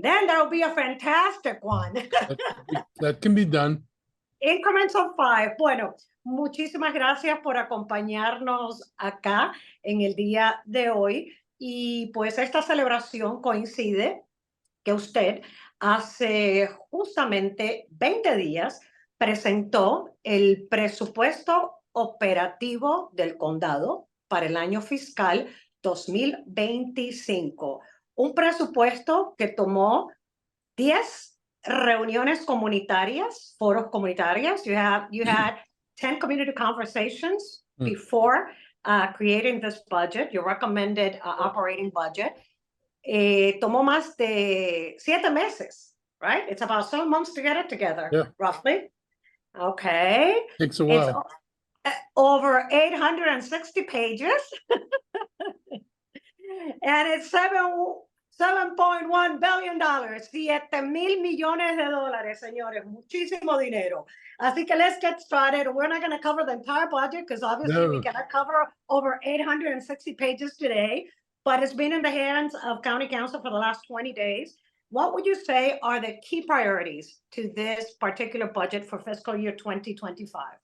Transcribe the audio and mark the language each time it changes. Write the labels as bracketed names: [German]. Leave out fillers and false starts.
[English] Then there will be a fantastic one. That can be done. Increments of 5. [Spanish] Bueno, muchísimas gracias por acompañarnos acá en el día de hoy. Y pues esta celebración coincide que usted hace justamente 20 días presentó el presupuesto operativo del condado para el año fiscal 2025. Un presupuesto que tomó 10 reuniones comunitarias, foros comunitarios. [English] You had 10 community conversations before creating this budget, your recommended operating budget. [Spanish] Tomó más de 7 meses, [English] right? It's about 7 months to get it together, roughly. Okay. Takes a while. It's over 860 pages. And it's $7.1 billion, [Spanish] 7,000 millones de dólares, señores, muchísimo dinero. Así que [English] let's get started. We're not going to cover the entire budget because obviously we cannot cover over 860 pages today, but it's been in the hands of County Council for the last 20 days. What would you say are the key priorities to this particular budget for fiscal year 2025?